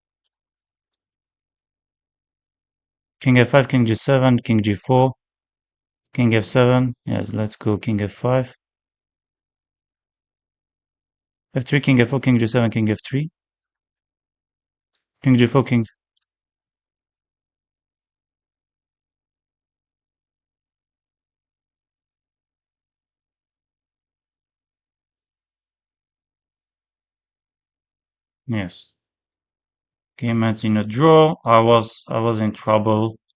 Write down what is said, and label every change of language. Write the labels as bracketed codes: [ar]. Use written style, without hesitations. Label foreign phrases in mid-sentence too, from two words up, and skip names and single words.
[en] King f5, king g7, king g4, king f7. Yes, let's go king f5. f3, king f4, king g7, king f3. King g4, king. Yes. Game ends in a draw. I was in trouble.